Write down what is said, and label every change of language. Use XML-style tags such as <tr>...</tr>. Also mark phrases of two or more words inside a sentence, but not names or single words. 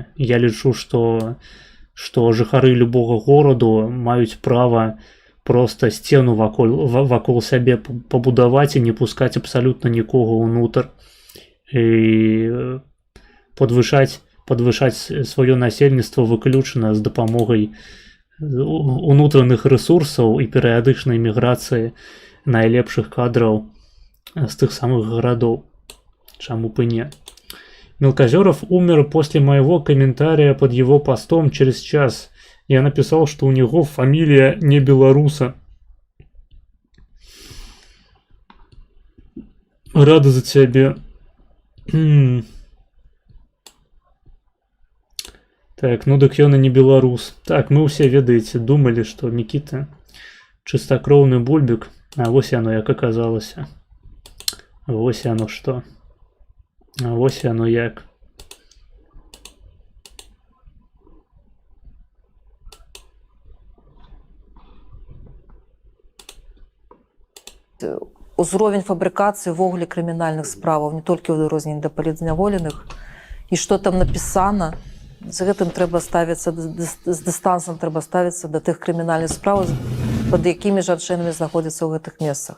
<be>Я лічу, што жыхары любога гораду маюць права просто сцену вакол сябе пабудаваць і не пускаць абсалютна нікога ўнутр і падвышаць сваё насельніцтва выключна з дапамогай унутраных рэсурсаў і перыядычнай міграцыі найлепшых кадраў з тых самых гарадоў. Чаму бы не?</be> <ru>Мелкозеров умер после моего комментария под его постом через час. Я написал, что у него фамилия не белоруса. Рада за тебя.</ru> <be>Так, ну дык ён і не беларус. Так, мы ўсе, ведаеце, думалі, што Мікіта чыстакроўны бульбік, а вось яно як аказалася. Вось яно што. А вось яно як. Узровень фабрыкацыі ввогуле крымінальных справаў, не толькі ў адрозненні да палітзняволеных, і што там напісана, з гэтым трэба ставіцца, з дыстансам трэба ставіцца да тых крымінальных справ, пад якімі жанчынамі знаходзяцца ў гэтых месцах.</be>